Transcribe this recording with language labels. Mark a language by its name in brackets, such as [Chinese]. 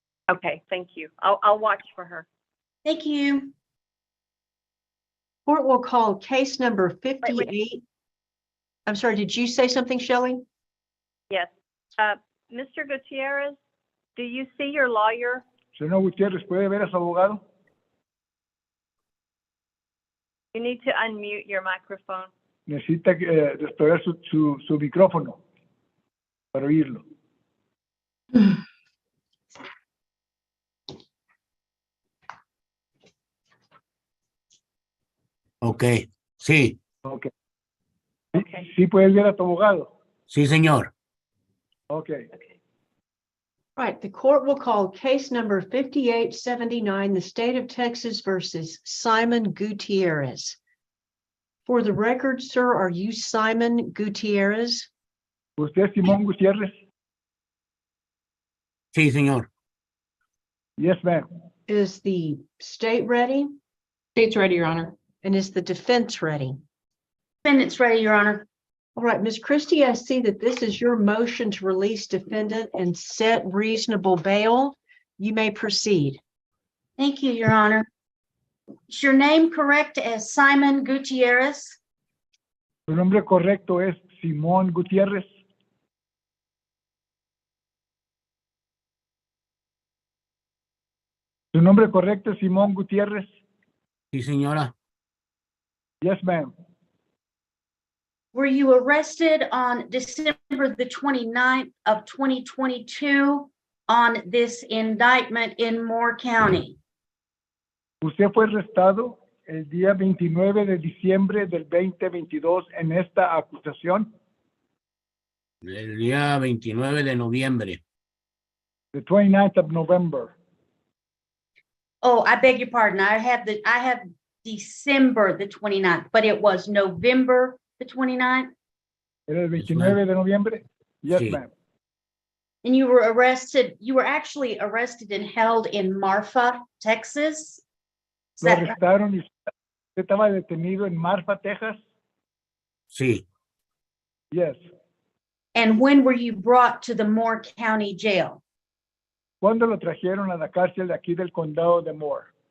[English] Okay, thank you. I'll watch for her. Thank you. Court will call case number 58. I'm sorry, did you say something, Shelley? Yes. Mr. Gutierrez, do you see your lawyer? [Spanish] Señor Gutiérrez, ¿puede ver a su abogado? [English] You need to unmute your microphone. [Spanish] Necesita restaurar su micrófono para oírlo. Ok, sí, [English] Okay. Okay. [Spanish] Sí puedes ver a tu abogado. sí, señor. [English] Okay. Right, the court will call case number 5879, the state of Texas versus Simon Gutierrez. For the record, sir, are you Simon Gutierrez? [Spanish] ¿Usted es Simón Gutiérrez? Sí, señor. [English] Yes, ma'am. Is the state ready? State's ready, Your Honor. And is the defense ready? Defendant's ready, Your Honor. All right, Ms. Christie, I see that this is your motion to release defendant and set reasonable bail. You may proceed. Thank you, Your Honor. Is your name correct as Simon Gutierrez? [Spanish] Su nombre correcto es Simón Gutiérrez. Su nombre correcto es Simón Gutiérrez. Sí, señora. [English] Yes, ma'am. Were you arrested on December the 29th of 2022 on this indictment in Moore County? [Spanish] Usted fue arrestado el día 29 de diciembre del 2022 en esta acusación. El día 29 de noviembre. [English] The 29th of November. Oh, I beg your pardon. I have December the 29th, but it was November the 29th. [Spanish] ¿Era el 29 de noviembre? [English] Yes, [Spanish] Sí. [English] ma'am. And you were actually arrested and held in Marfa, Texas. Is [Spanish] Lo [English] that- [Spanish] arrestaron y usted estaba detenido en Marfa, Texas. Sí. [English] Yes. And when were you brought to the Moore County Jail? [Spanish] ¿Cuándo lo trajeron a la cárcel de aquí del condado de Moore?